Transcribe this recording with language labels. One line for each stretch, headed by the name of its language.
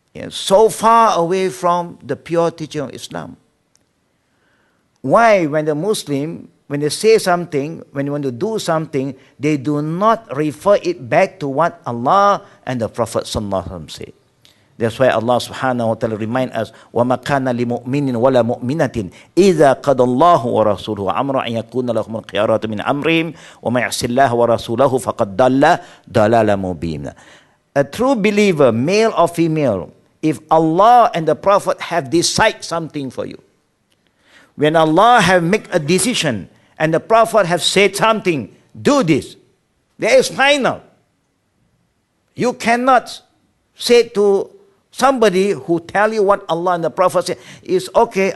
English: so far away from the pure teaching of Islam. Why, when the Muslim, when they say something, when they want to do something, they do not refer it back to what Allah and the Prophet ﷺ said. That's why Allah subhanahu wa ta'ala remind us,
Arabic: وَمَا كَانَ لِمُؤْمِنٍ وَلَا مُؤْمِنَةٍ إِذَا قَضَى اللَّهُ وَرَسُولُهُ أَمْرًا أَن يَكُونَ لَهُمُ الْخِيَرَةُ مِنْ أَمْرِهِمْ وَمَن يَعْصِ اللَّهَ وَرَسُولَهُ فَقَدْ ضَلَّ ضَلَالًا مُبِينًا.
English: A true believer, male or female, if Allah and the Prophet have decided something for you, when Allah have made a decision and the Prophet have said something, do this, that is final. You cannot say to somebody who tell you what Allah and the Prophet say is okay.